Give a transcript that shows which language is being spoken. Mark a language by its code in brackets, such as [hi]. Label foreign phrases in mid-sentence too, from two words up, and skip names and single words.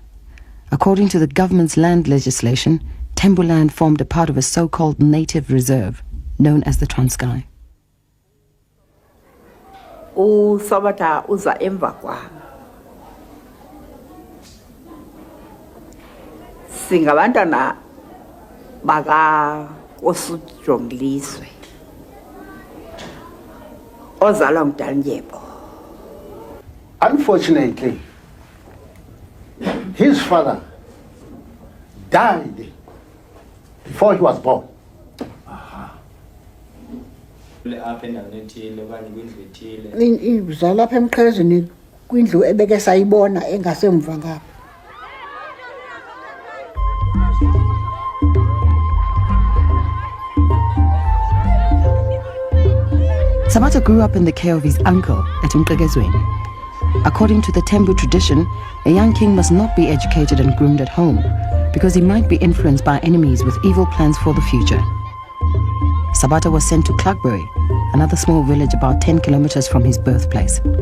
[en] According to the government's land legislation, Thembu land formed a part of a so-called native reserve, known as the Transkei. [xh] Sabata uza emva kwami. Singabantwana baka Osujongliswe. [en] Unfortunately, his father died before he was born. [xh] Uzalwa apha emqhezeni kwindlu ebeke sayibona engasemva ngapha. [en] Sabata grew up in the care of his uncle at Mqekezweni. According to the Thembu tradition, a young king must not be educated and groomed at home because he might be influenced by enemies with evil plans for the future. Sabata was sent to Clarkbury, another small village about 10 kilometers from his birthplace.